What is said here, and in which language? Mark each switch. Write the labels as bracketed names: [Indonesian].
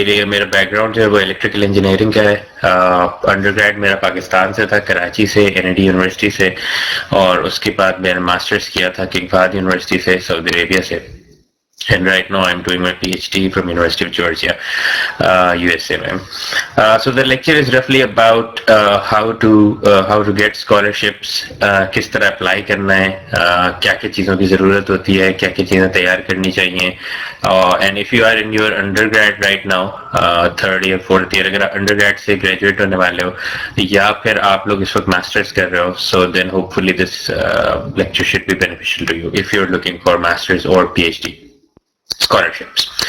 [Hindi] मेरा बैकग्राउंड जो है वो इलेक्ट्रिकल इंजीनियरिंग का है. अंडरग्रेड मेरा पाकिस्तान से था, कराची से, NID यूनिवर्सिटी से, और उसके बाद मैंने मास्टर्स किया था किंग फहद यूनिवर्सिटी से, सऊदी अरेबिया से. [English] And right now I'm doing my PhD from University of Georgia, USA. So the lecture is roughly about how to get scholarships, [Hindi] किस तरह apply करना है, क्या-क्या चीज़ों की ज़रूरत होती है, क्या-क्या चीज़ें तैयार करनी चाहिए. [English] And if you are in your undergrad right now, third year, fourth year, [Hindi] अगर आप undergrad से graduate होने वाले हो या फिर आप लोग इस वक्त masters कर रहे हो, [English] so then hopefully this lecture should be beneficial to you if you're looking for masters or PhD scholarships.